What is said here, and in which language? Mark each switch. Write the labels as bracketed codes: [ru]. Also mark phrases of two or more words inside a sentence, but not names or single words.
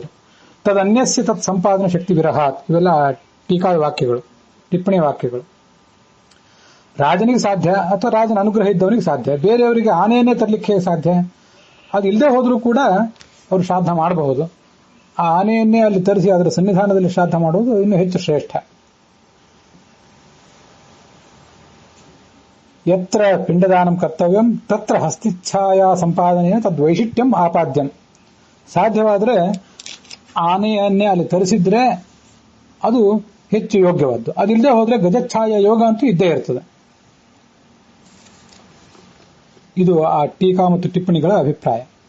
[sa] ತದನ್ಯಸ್ಯ ತತ್ ಸಂಪಾದನಾ ಶಕ್ತಿ ವಿರಹಾತ್, [kn] ಇವೆಲ್ಲ ಟೀಕಾ ವಾಕ್ಯಗಳು, ಟಿಪ್ಪಣಿ ವಾಕ್ಯಗಳು. ರಾಜನಿಗೆ ಸಾಧ್ಯ, ಅಥವಾ ರಾಜನ ಅನುಗ್ರಹ ಇದ್ದವನಿಗೆ ಸಾಧ್ಯ, ಬೇರೆಯವರಿಗೆ ಆನೆಯನ್ನೇ ತರಲಿಕ್ಕೆ ಸಾಧ್ಯ. ಅದು ಇಲ್ಲದೆ ಹೋದ್ರೂ ಕೂಡ ಅವರು ಶ್ರಾದ್ದ ಮಾಡಬಹುದು. ಆ ಆನೆಯನ್ನೇ ಅಲ್ಲಿ ತರಿಸಿ ಅದರ ಸನ್ನಿಧಾನದಲ್ಲಿ ಶ್ರಾದ್ದ ಮಾಡುವುದು ಇನ್ನೂ ಹೆಚ್ಚು ಶ್ರೇಷ್ಠ. [sa] ಯತ್ರ ಪಿಂಡದಾನಂ ಕರ್ತವ್ಯಂ ತತ್ರ ಹಸ್ತಿಚ್ಛಾಯಾ ಸಂಪಾದನೆಯ ತದ್ವೈಶಿಷ್ಟ್ಯಂ ಆಪಾದ್ಯಂ. [kn] ಸಾಧ್ಯವಾದರೆ ಆನೆಯನ್ನೇ ಅಲ್ಲಿ ತರಿಸಿದ್ರೆ ಅದು ಹೆಚ್ಚು ಯೋಗ್ಯವಾದ್ದು. ಅದಿಲ್ಲದೆ ಹೋದ್ರೆ ಗಜಚ್ಛಾಯಾ ಯೋಗ ಅಂತೂ ಇದ್ದೇ ಇರ್ತದೆ. ಇದು ಆ ಟೀಕಾ ಮತ್ತು ಟಿಪ್ಪಣಿಗಳ ಅಭಿಪ್ರಾಯ.